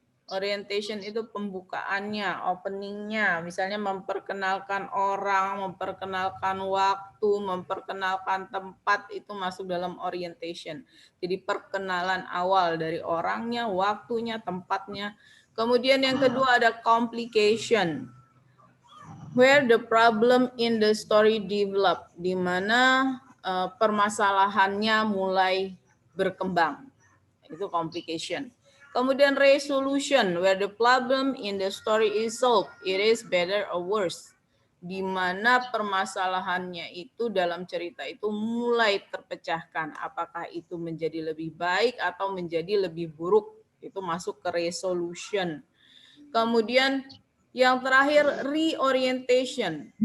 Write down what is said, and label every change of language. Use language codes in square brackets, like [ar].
[id] Orientation itu pembukaannya, openingnya. Misalnya memperkenalkan orang, memperkenalkan waktu, memperkenalkan tempat, itu masuk dalam orientation. Jadi perkenalan awal dari orangnya, waktunya, tempatnya. Kemudian yang kedua ada complication. [en] Where the problem in the story develop. [id] Di mana permasalahannya mulai berkembang. Itu complication. Kemudian [en] resolution, where the problem in the story is solved, it is better or worse. [id] Di mana permasalahannya itu dalam cerita itu mulai terpecahkan. Apakah itu menjadi lebih baik atau menjadi lebih buruk. Itu masuk ke resolution. Kemudian yang terakhir reorientation.